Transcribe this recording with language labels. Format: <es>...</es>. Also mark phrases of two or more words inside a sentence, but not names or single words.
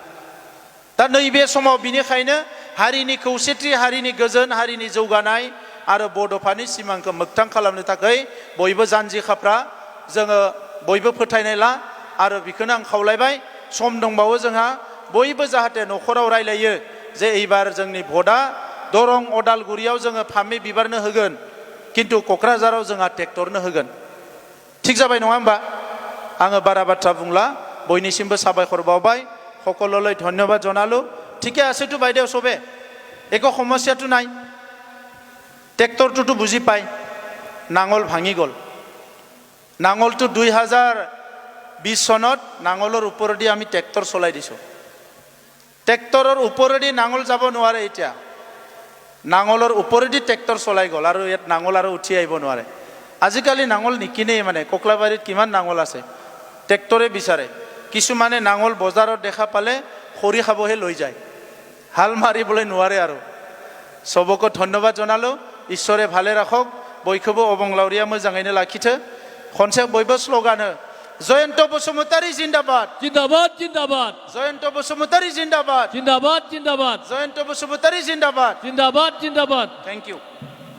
<brx>दा नैबे समाव बिनिखायनो हारिनि खौसेथि हारिनि गोजोन हारिनि जौगानाय आरो बड'फानि सिमांखौ मोगथां खालामनो थाखाय बयबो जानजि खाफ्रा जोङो बयबो फोथायनाय ला आरो बेखौनो आं खावलायबाय सम दंबावो जोंहा बयबो जाहाथे न'खराव रायलायो जे एबार जोंनि भटआ दरं अदालगुरियाव जोङो फामे बिबारनो होगोन किन्तु क'क्राझाराव जोंहा ट्रेक्टरनो होगोन थिग जाबाय नङा होमबा आङो बारा बाथ्रा बुंला बयनिसिमबो साबायखर बावबाय</brx> <as>সকললৈ ধন্যবাদ জনালো ঠিকে আছেতো বাইদেউ চবে একো সমস্যাটো নাই ট্ৰেক্টৰটোতো বুজি পায় নাঙল ভাঙি গ'ল নাঙলটো 2020 চনত নাঙলৰ ওপৰেদি আমি ট্ৰেক্টৰ চলাই দিছোঁ ট্ৰেক্টৰৰ ওপৰেদি নাঙল যাব নোৱাৰে এতিয়া নাঙলৰ ওপৰেদি ট্ৰেক্টৰ চলাই গ'ল আৰু ইয়াত নাঙল আৰু উঠি আহিব নোৱাৰে আজিকালি নাঙল নিকিনেই মানে কোকলাবাৰীত কিমান নাঙল আছে ট্ৰেক্টৰে বিচাৰে কিছুমানে নাঙল বজাৰত দেখা পালে খৰি খাবহে লৈ যায় হাল মাৰিবলৈ নোৱাৰে আৰু সবকে ধন্যবাদ জনালো ঈশ্বৰে ভালে ৰাখক</as> <brx>बयखौबो अबं लाउरिया मोजाङैनो लाखिथो खनसे बयबो स्ल'गान हो जयन्त बसुमतारी जिन्दाबाद जिन्दाबाद जिन्दाबाद जयन्त बसुमतारी जिन्दाबाद जिन्दाबाद जिन्दाबाद जयन्त बसुमतारी जिन्दाबाद जिन्दाबाद जिन्दाबाद</brx> <en>thank you</en>